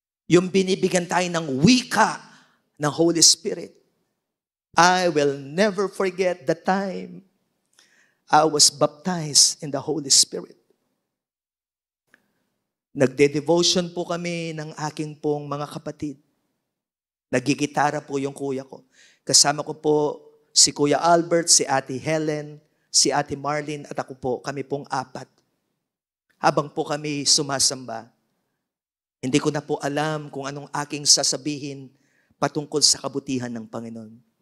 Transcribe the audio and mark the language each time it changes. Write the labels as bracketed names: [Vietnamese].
[Filipino] Yung binibigyan tayo ng wika ng Holy Spirit. [English] I will never forget the time I was baptized in the Holy Spirit. [Filipino] Nagde-devotion po kami ng aking pong mga kapatid. Nagigitara po yung kuya ko. Kasama ko po si Kuya Albert, si Ate Helen, si Ate Marlene at ako po, kami pong apat. Habang po kami sumasamba, hindi ko na po alam kung anong aking sasabihin patungkol sa kabutihan ng Panginoon.